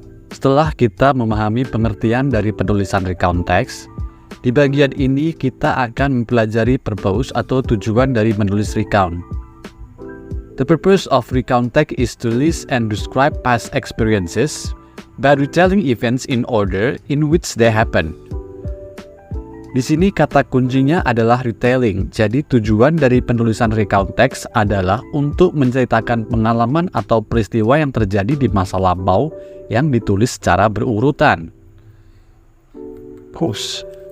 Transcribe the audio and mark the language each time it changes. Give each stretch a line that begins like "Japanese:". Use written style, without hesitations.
Indonesian: Setelah kita memahami pengertian dari penulisan recount text, di bagian ini kita akan mempelajari purpose atau tujuan dari menulis recount.
English: The purpose of recount text is to list and describe past experiences by retelling events in order in which they happen.
Indonesian: Di sini kata kuncinya adalah retelling, jadi tujuan dari penulisan recount text adalah untuk menceritakan pengalaman atau peristiwa yang terjadi di masa lampau yang ditulis secara berurutan.
English: Push.